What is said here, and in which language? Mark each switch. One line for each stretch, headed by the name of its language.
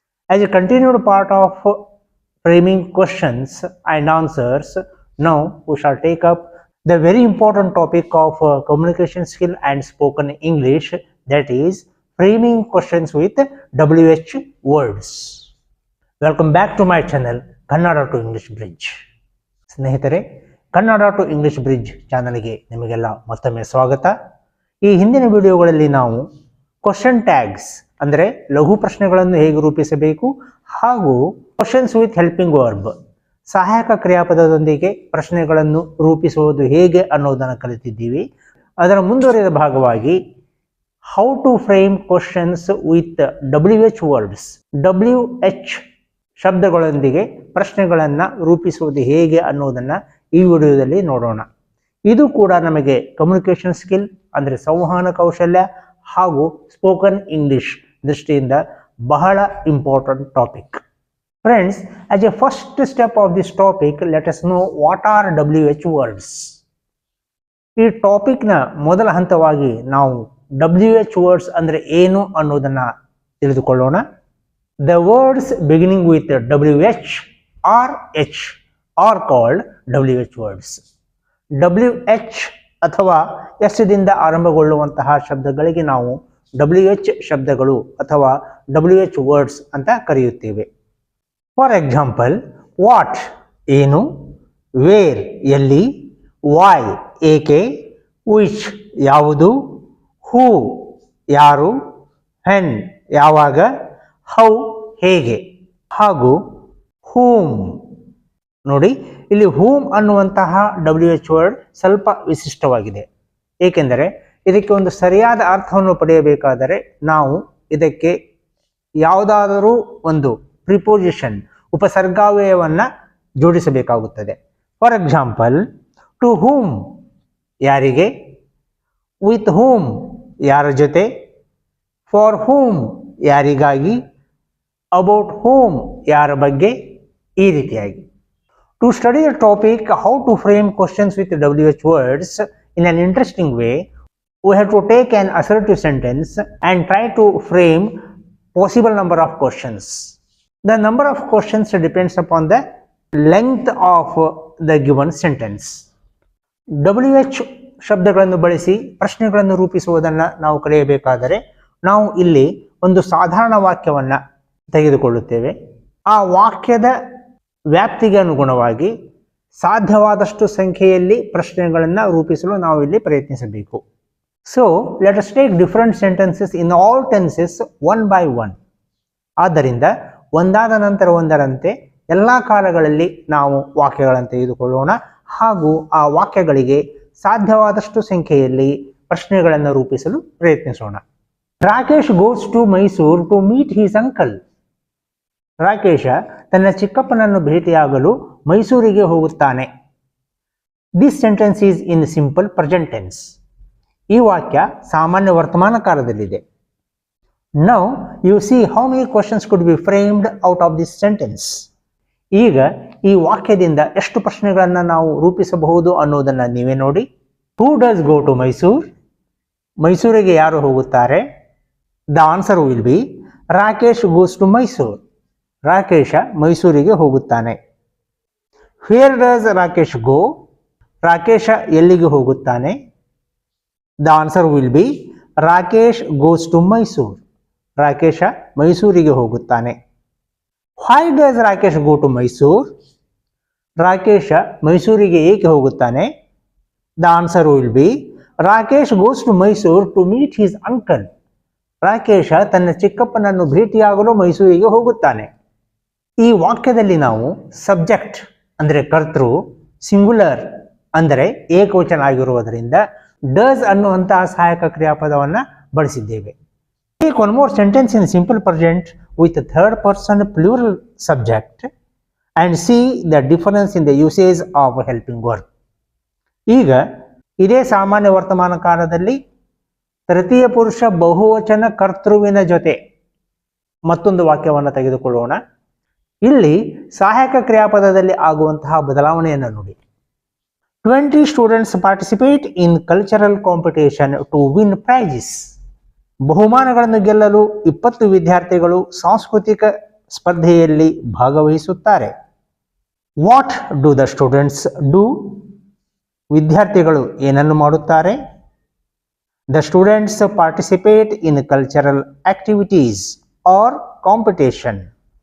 English: As a continued part of framing questions and answers, now we shall take up the very important topic of communication skill and spoken English, that is framing questions with WH words. Welcome back to my channel Kannada to English Bridge.
Kannada: ಸ್ನೇಹಿತರೆ, Kannada to English bridge ಚಾನಲ್ಗೆ ನಿಮಗೆಲ್ಲ ಮತ್ತೊಮ್ಮೆ ಸ್ವಾಗತ. ಈ ಹಿಂದಿನ ವಿಡಿಯೋಗಳಲ್ಲಿ ನಾವು question tags ಅಂದರೆ ಲಘು ಪ್ರಶ್ನೆಗಳನ್ನು ಹೇಗೆ ರೂಪಿಸಬೇಕು ಹಾಗೂ ಕ್ವಶನ್ಸ್ ವಿತ್ ಹೆಲ್ಪಿಂಗ್ ವರ್ಬ್ ಸಹಾಯಕ ಕ್ರಿಯಾಪದದೊಂದಿಗೆ ಪ್ರಶ್ನೆಗಳನ್ನು ರೂಪಿಸುವುದು ಹೇಗೆ ಅನ್ನೋದನ್ನು ಕಲಿತಿದ್ದೀವಿ. ಅದರ ಮುಂದುವರಿದ ಭಾಗವಾಗಿ how to frame questions with WH words, WH ಶಬ್ದಗಳೊಂದಿಗೆ ಪ್ರಶ್ನೆಗಳನ್ನು ರೂಪಿಸುವುದು ಹೇಗೆ ಅನ್ನೋದನ್ನು ಈ ವಿಡಿಯೋದಲ್ಲಿ ನೋಡೋಣ. ಇದು ಕೂಡ ನಮಗೆ ಕಮ್ಯುನಿಕೇಷನ್ ಸ್ಕಿಲ್ ಅಂದರೆ ಸಂವಹನ ಕೌಶಲ್ಯ ಹಾಗೂ ಸ್ಪೋಕನ್ ಇಂಗ್ಲಿಷ್ ದೃಷ್ಟಿಯಿಂದ ಬಹಳ important topic.
English: Friends, as a first step of this topic, let us know what are WH words.
Kannada: ಈ ಟಾಪಿಕ್ನ ಮೊದಲ ಹಂತವಾಗಿ ನಾವು WH words ಅಂದರೆ ಏನು ಅನ್ನೋದನ್ನ ತಿಳಿದುಕೊಳ್ಳೋಣ.
English: The words beginning with WH or H are called WH words.
Kannada: WH ಅಥವಾ S ದಿಂದ ಆರಂಭಗೊಳ್ಳುವಂತಹ ಶಬ್ದಗಳಿಗೆ ನಾವು WH ಶಬ್ದಗಳು ಅಥವಾ WH words ಅಂತ ಕರೆಯುತ್ತೇವೆ. ಫಾರ್ ಎಕ್ಸಾಂಪಲ್, ವಾಟ್ ಏನು, ವೇರ್ ಎಲ್ಲಿ, ವೈ ಏಕೆ, ವಿಚ್ ಯಾವುದು, ಹೂ ಯಾರು, ವೆನ್ ಯಾವಾಗ, ಹೌ ಹೇಗೆ ಹಾಗೂ ಹೂಮ್. ನೋಡಿ, ಇಲ್ಲಿ ಹೂಮ್ ಅನ್ನುವಂತಹ WH ವರ್ಡ್ ಸ್ವಲ್ಪ ವಿಶಿಷ್ಟವಾಗಿದೆ. ಏಕೆಂದರೆ ಇದಕ್ಕೆ ಒಂದು ಸರಿಯಾದ ಅರ್ಥವನ್ನು ಪಡೆಯಬೇಕಾದರೆ ನಾವು ಇದಕ್ಕೆ ಯಾವುದಾದರೂ ಒಂದು preposition ಉಪಸರ್ಗಾವ್ಯಯವನ್ನ ಜೋಡಿಸಬೇಕಾಗುತ್ತದೆ. For example, to whom ಯಾರಿಗೆ, ವಿತ್ ಹೂಮ್ ಯಾರ ಜೊತೆ, ಫಾರ್ ಹೂಮ್ ಯಾರಿಗಾಗಿ, ಅಬೌಟ್ ಹೂಮ್ ಯಾರ ಬಗ್ಗೆ, ಈ ರೀತಿಯಾಗಿ.
English: To study the topic how to frame questions with WH words in an interesting way, we have to take an assertive sentence and try to frame possible number of questions. The number of questions depends upon the length of the given sentence.
Kannada: WH ಶಬ್ದಗಳನ್ನು ಬಳಸಿ ಪ್ರಶ್ನೆಗಳನ್ನು ರೂಪಿಸುವುದನ್ನು ನಾವು ಕಲಿಯಬೇಕಾದರೆ ನಾವು ಇಲ್ಲಿ ಒಂದು ಸಾಧಾರಣ ವಾಕ್ಯವನ್ನು ತೆಗೆದುಕೊಳ್ಳುತ್ತೇವೆ. ಆ ವಾಕ್ಯದ ವ್ಯಾಪ್ತಿಗೆ ಅನುಗುಣವಾಗಿ ಸಾಧ್ಯವಾದಷ್ಟು ಸಂಖ್ಯೆಯಲ್ಲಿ ಪ್ರಶ್ನೆಗಳನ್ನು ರೂಪಿಸಲು ನಾವು ಇಲ್ಲಿ ಪ್ರಯತ್ನಿಸಬೇಕು.
English: So let us take different sentences in all tenses one by one.
Kannada: ಆದ್ದರಿಂದ ಒಂದಾದ ನಂತರ ಒಂದರಂತೆ ಎಲ್ಲ ಕಾಲಗಳಲ್ಲಿ ನಾವು ವಾಕ್ಯಗಳನ್ನು ತೆಗೆದುಕೊಳ್ಳೋಣ ಹಾಗೂ ಆ ವಾಕ್ಯಗಳಿಗೆ ಸಾಧ್ಯವಾದಷ್ಟು ಸಂಖ್ಯೆಯಲ್ಲಿ ಪ್ರಶ್ನೆಗಳನ್ನು ರೂಪಿಸಲು ಪ್ರಯತ್ನಿಸೋಣ.
English: Rakesh goes to Mysuru to meet his uncle.
Kannada: Rakesh ತನ್ನ ಚಿಕ್ಕಪ್ಪನನ್ನು ಭೇಟಿಯಾಗಲು ಮೈಸೂರಿಗೆ ಹೋಗುತ್ತಾನೆ.
English: This sentence is in simple present tense.
Kannada: ಈ ವಾಕ್ಯ ಸಾಮಾನ್ಯ ವರ್ತಮಾನ ಕಾಲದಲ್ಲಿದೆ.
English: Now you see how many questions could be framed out of this sentence.
Kannada: ಈಗ ಈ ವಾಕ್ಯದಿಂದ ಎಷ್ಟು ಪ್ರಶ್ನೆಗಳನ್ನು ನಾವು ರೂಪಿಸಬಹುದು ಅನ್ನೋದನ್ನು ನೀವೇ ನೋಡಿ.
English: Who does go to Mysore?
Kannada: ಮೈಸೂರಿಗೆ ಯಾರು ಹೋಗುತ್ತಾರೆ?
English: The answer will be Rakesh goes to Mysore.
Kannada: Rakesh ಮೈಸೂರಿಗೆ ಹೋಗುತ್ತಾನೆ.
English: Where does Rakesh go?
Kannada: Rakesh ಎಲ್ಲಿಗೆ ಹೋಗುತ್ತಾನೆ?
English: The answer will be Rakesh goes to Mysore.
Kannada: Rakesh ಮೈಸೂರಿಗೆ ಹೋಗುತ್ತಾನೆ.
English: Why does Rakesh go to Mysore?
Kannada: Rakesh ಮೈಸೂರಿಗೆ ಏಕೆ ಹೋಗುತ್ತಾನೆ?
English: The answer will be Rakesh goes to Mysore to meet his uncle.
Kannada: Rakesh ತನ್ನ ಚಿಕ್ಕಪ್ಪನನ್ನು ಭೇಟಿಯಾಗಲು ಮೈಸೂರಿಗೆ ಹೋಗುತ್ತಾನೆ. ಈ ವಾಕ್ಯದಲ್ಲಿ ನಾವು ಸಬ್ಜೆಕ್ಟ್ ಅಂದರೆ ಕರ್ತೃ, ಸಿಂಗುಲರ್ ಅಂದರೆ ಏಕವಚನ ಆಗಿರುವುದರಿಂದ ಡಸ್ ಅನ್ನುವಂತಹ ಸಹಾಯಕ ಕ್ರಿಯಾಪದವನ್ನು ಬಳಸಿದ್ದೇವೆ.
English: Take one more sentence in simple present with a third person plural subject and see the difference in the usage of helping verb.
Kannada: ಈಗ ಇದೇ ಸಾಮಾನ್ಯ ವರ್ತಮಾನ ಕಾಲದಲ್ಲಿ ತೃತೀಯ ಪುರುಷ ಬಹುವಚನ ಕರ್ತೃವಿನ ಜೊತೆ ಮತ್ತೊಂದು ವಾಕ್ಯವನ್ನು ತೆಗೆದುಕೊಳ್ಳೋಣ. ಇಲ್ಲಿ ಸಹಾಯಕ ಕ್ರಿಯಾಪದದಲ್ಲಿ ಆಗುವಂತಹ ಬದಲಾವಣೆಯನ್ನು ನೋಡಿ.
English: 20 students participate in cultural competition to win prizes.
Kannada: ಬಹುಮಾನಗಳನ್ನು ಗೆಲ್ಲಲು 20 ವಿದ್ಯಾರ್ಥಿಗಳು ಸಾಂಸ್ಕೃತಿಕ ಸ್ಪರ್ಧೆಯಲ್ಲಿ ಭಾಗವಹಿಸುತ್ತಾರೆ.
English: What do the students do?
Kannada: ವಿದ್ಯಾರ್ಥಿಗಳು ಏನನ್ನು ಮಾಡುತ್ತಾರೆ?
English: The students participate in cultural activities or competition.